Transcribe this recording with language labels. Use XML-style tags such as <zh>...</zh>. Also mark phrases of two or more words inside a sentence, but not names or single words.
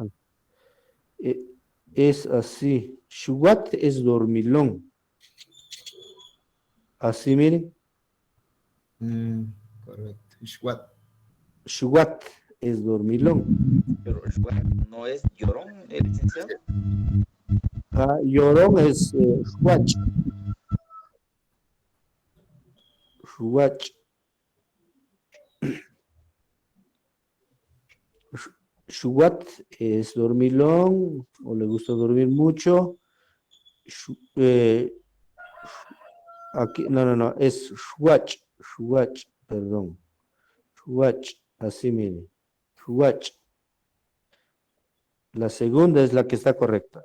<es>Es así. Shuat es dormilón. Así, miren. Correcto. Shwak. Shuat es dormilón. Pero no es llorón, el licenciado. Llorón es Shuach. Shuach. Shuat es dormilón o le gusta dormir mucho. Aquí, no, es Shuach. Shuach, perdón. Shuach, así miren. Shuach. La segunda es la que está correcta.</es>